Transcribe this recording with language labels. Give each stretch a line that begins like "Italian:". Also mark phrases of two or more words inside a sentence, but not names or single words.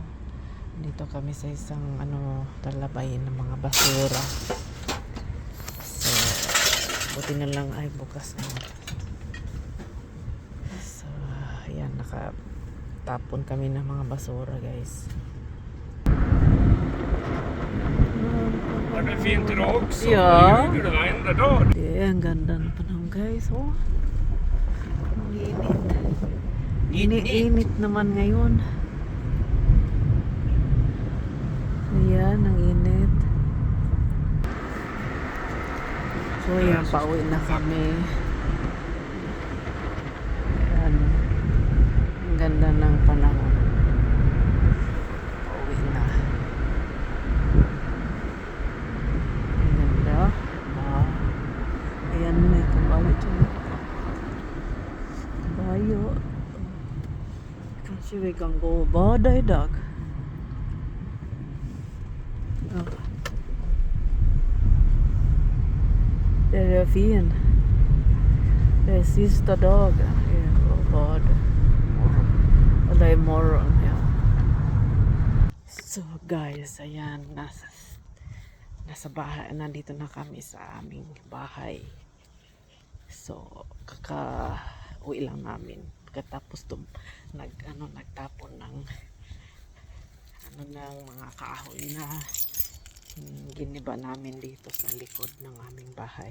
Filipino: Dito kami sa isang talabayin ng mga basura. So buti na lang ay bukas na. So ayan, nakatapon kami ng mga basura guys.
Swedish: Var det fint idag också? Ja. Det gjorde det varenda dag. Det är en
Filipino: ganda ng panahon guys. Oh. Ang init. Init naman ngayon. Ayan, ang init. So ayan, pauwi na kami. Ayan. Ang ganda ng panahon. Pauwi na. Ang ganda. Ayan, may kabayo dyan. Kabayo.
Norwegian: Kanskje vi kan gå og bade i dag.
Swedish: Ja. Det är fin. Det är sista dagen att bada. Eller imorgon, ja.
Filipino: So guys, ayan, nasa bahay, nandito na kami sa aming bahay. So kaka-uwi lang namin pagkatapos nagtapon ng mga kahoy na giniba namin dito sa likod ng aming bahay.